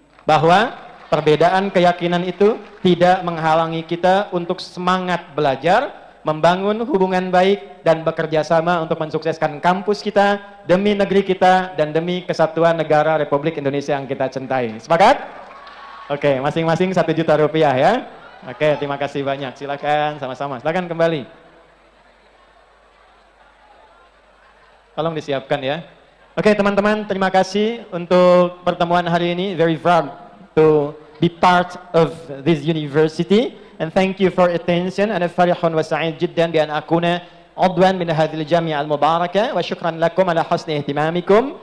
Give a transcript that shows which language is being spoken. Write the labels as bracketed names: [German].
[Indonesian] Bahwa perbedaan keyakinan itu tidak menghalangi kita untuk semangat belajar, membangun hubungan baik, dan bekerja sama untuk mensukseskan kampus kita, demi negeri kita, dan demi kesatuan negara Republik Indonesia yang kita cintai. Sepakat? Oke, masing-masing 1 juta rupiah ya. Oke, terima kasih banyak. Silakan sama-sama. Silakan kembali. Tolong disiapkan ya. Oke teman-teman, terima kasih untuk pertemuan hari ini. [English] Very proud to be part of this university. And thank you for attention. [Arabic] أنا فرح وسعيد جدا بأن أكون عضوا من هذه الجامعة المباركة. وشكرا لكم على حسن اهتمامكم.